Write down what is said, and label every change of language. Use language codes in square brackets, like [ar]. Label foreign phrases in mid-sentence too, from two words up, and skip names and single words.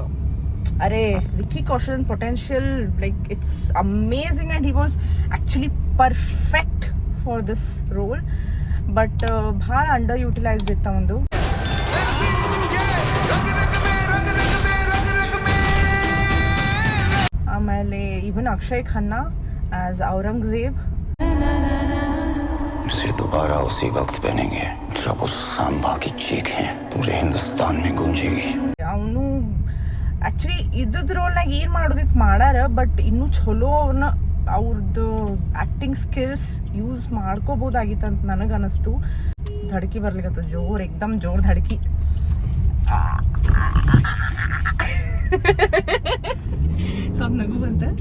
[en] ಅರೆ ವಿಕ್ಕಿ ಕೌಶಲನ್ potential like it's amazing and he was actually perfect for this role. [kn] ಬಟ್ ಭಾಳ [en] under utilised [kn] ಇತ್ತ ಒಂದು. ಆಮೇಲೆ ಇವನ್ ಅಕ್ಷಯ್ ಖನ್ನಾ ಆಸ್ ಔರಂಗಜೇಬ್. [hi] इसे दोबारा उसी वक्त पहनेंगे जब उस सांबा की चीखें पूरे हिंदुस्तान में गूंजेगी. [kn] ಅವನು ಆ್ಯಕ್ಚುಲಿ ಇದ್ದದ ರೋಲ್ನಾಗ ಏನು ಮಾಡೋದಿತ್ತು ಮಾಡಾರ, ಬಟ್ ಇನ್ನೂ ಚಲೋ ಅವ್ರದ್ದು [en] acting skills use [kn] ಮಾಡ್ಕೋಬೋದಾಗಿತ್ತು ಅಂತ ನನಗೆ ಅನ್ನಿಸ್ತು. ಧಡ್ಕಿ ಬರ್ಲಿಕ್ಕತ್ತು ಜೋರು, ಎಕ್ದಮ್ ಜೋರು ಧಡ್ಕಿ. ಸ್ವಲ್ಪ ನಗು ಬಂತ.